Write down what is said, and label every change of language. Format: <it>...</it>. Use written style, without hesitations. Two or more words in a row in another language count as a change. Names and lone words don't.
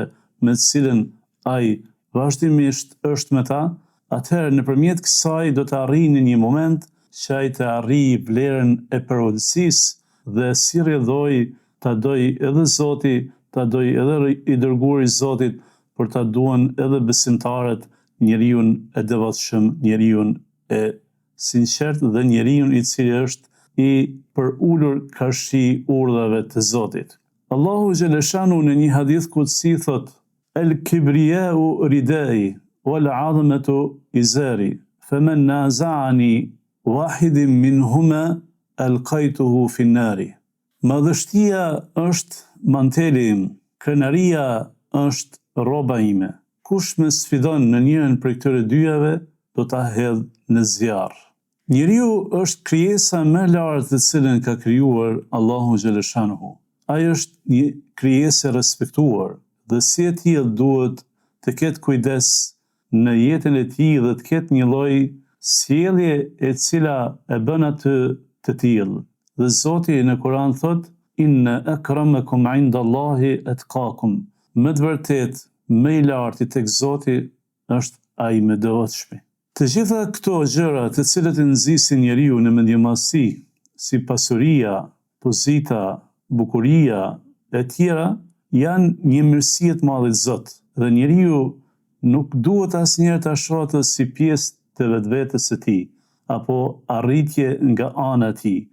<sq>me të cilën ai vazhdimisht është me ta, atëherë nëpërmjet kësaj do të arrijë në një moment që ai të arrijë vlerën e përulësisë dhe si rrjedhoi ta doj edhe Zoti, ta doj edhe i dërguari i Zotit, por ta duan edhe besimtarët njeriu e devotshëm, njeriu e sinqert dhe njeriu i cili është i përulur karshi urdhave të Zotit. Allahu xhaleshanu në një hadith kutsi thot:</sq> <ar>الكبرياء ردائي والعظمة إزاري فمن نازعني واحدا منهما ألقيته في النار.</ar> <sq>Madhështia është manteli im, krenaria është rroba ime. Kush më sfidon në njërin prej këtyre dyjave, do ta hedh në zjarr. Njeriu është krijesa më e lartë të cilën ka krijuar Allahu xhaleshanuhu. Ai është një krijesë e respektuar dhe si e tillë duhet të ketë kujdes në jetën e tij dhe të ketë një lloj sjellje e cila e bën atë të tillë. Dhe Zoti në Kur'an thot:</sq> <ar>إن أكرمكم عند الله أتقاكم.</ar> <sq>Me të vërtetë, më i larti tek Zoti është ai më devotshmi. Të gjitha këto gjëra të cilët e nxisin njeriu në mendjemallësi, si pasuria, pozita, bukuria e tjera, janë një mirësi e të madhe të Zot, dhe njeriu nuk duhet asnjëherë ta shohë atë si pjesë të vetvetes së tij, apo arritje nga ana e tij.</sq>